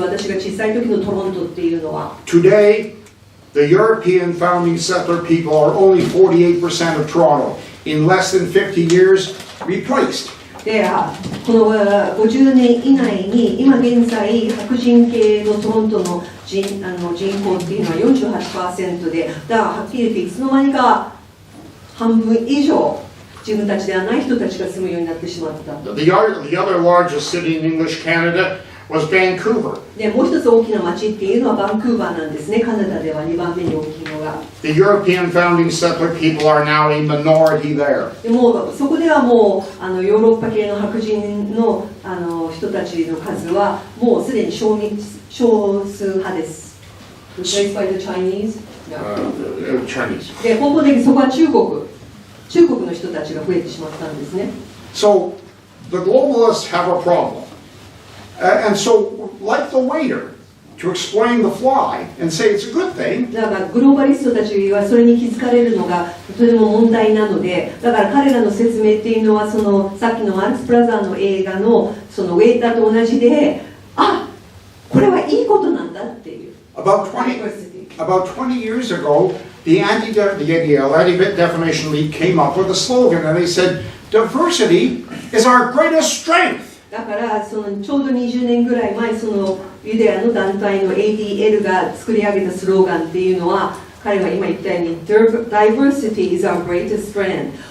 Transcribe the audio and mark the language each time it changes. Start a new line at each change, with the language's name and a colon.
Japanese: 私が小さい時のトロントっていうのは。
English: Today, the European founding settler people are only 48% of Toronto. In less than 50 years, replaced.
Japanese: でこの50年以内に今現在白人系のトロントの人口っていうのは 48% で、だからはっきり言っていつの間にか半分以上自分たちではない人たちが住むようになってしまった。
English: The other largest city in English Canada was Vancouver.
Japanese: でもう一つ大きな町っていうのはバンクーバーなんですね。カナダでは2番目に大きいのが。
English: The European founding settler people are now a minority there.
Japanese: でもそこではもうヨーロッパ系の白人の人たちの数はもうすでに少数派です。
English: Replaced by the Chinese? Chinese.
Japanese: で根本的にそこは中国の人たちが増えてしまったんですね。
English: So the globalists have a problem. And so, like the waiter, to explain the fly and say it's a good thing.
Japanese: だからグローバリストたちはそれに気づかれるのがとても問題なので、だから彼らの説明っていうのはさっきのマルクス・ブラザーの映画のそのウェイターと同じで、これはいいことなんだっていう。
English: About 20 years ago, the Anti-Defamation League came up with a slogan, and they said, "Diversity is our greatest strength."
Japanese: だからちょうど20年ぐらい前、ユダヤの団体の ADL が作り上げたスローガンっていうのは、彼が今言ったように
English: Diversity is our greatest strength。